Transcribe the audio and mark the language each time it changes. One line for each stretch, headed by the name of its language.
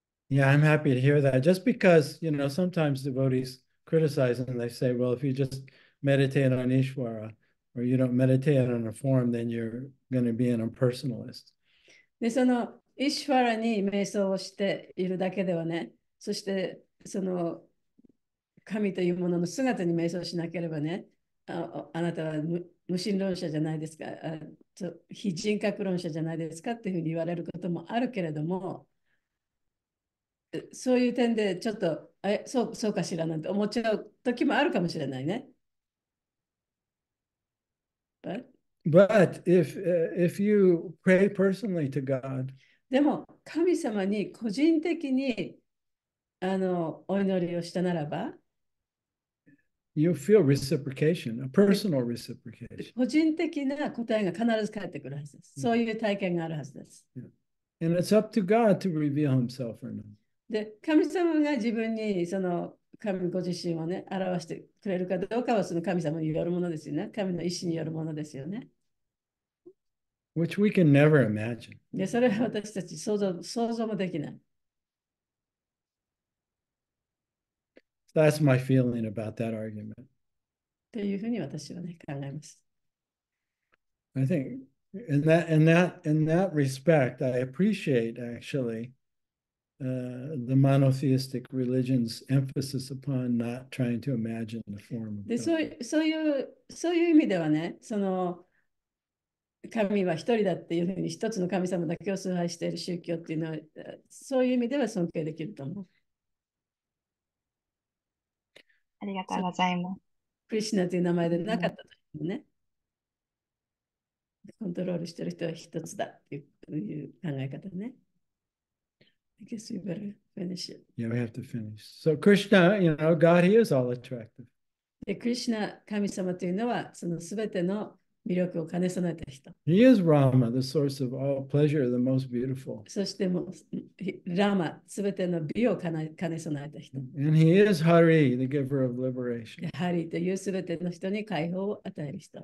English: Yeah, I'm happy to hear that. Just because, sometimes devotees criticize and they say, well, if you just meditate on Ishvara or you don't meditate on a form, then you're going to be an impersonalist.
Japanese: で、そのイシュワラに瞑想をしているだけではね、そしてその神というものの姿に瞑想しなければね、あなたは無神論者じゃないですか、非人格論者じゃないですかっていうふうに言われることもあるけれども、そういう点でちょっとそうかしらなんて思っちゃう時もあるかもしれないね。
English: But if you pray personally to God,
Japanese: でも神様に個人的にお祈りをしたならば、
English: you feel reciprocation, a personal reciprocation.
Japanese: 個人的な答えが必ず返ってくるはずです。そういう体験があるはずです。
English: And it's up to God to reveal himself or not.
Japanese: で、神様が自分にその神ご自身をね、表してくれるかどうかはその神様によるものですよね。神の意志によるものですよね。
English: Which we can never imagine.
Japanese: で、それは私たち想像もできない。
English: That's my feeling about that argument.
Japanese: というふうに私はね、考えます。
English: I think in that respect, I appreciate actually the monotheistic religion's emphasis upon not trying to imagine the form of
Japanese: で、
English: God.
Japanese: そういう意味ではね、その神は一人だっていうふうに一つの神様だけを崇拝している宗教っていうのは、そういう意味では尊敬できると思う。ありがとうございます。クリシュナという名前でなかったというね、コントロールしている人は一つだっていう考え方ね。
English: I guess we better finish it. Yeah, we have to finish. So Krishna, God, he is all attractive.
Japanese: で、クリシュナ神様というのは、そのすべての魅力を兼ね備えた人。
English: He is Rama, the source of all pleasure, the most beautiful.
Japanese: そしてもラーマ、すべての美を兼ね備えた人。
English: And he is Hari, the giver of liberation.
Japanese: ハリーというすべての人に解放を与える人。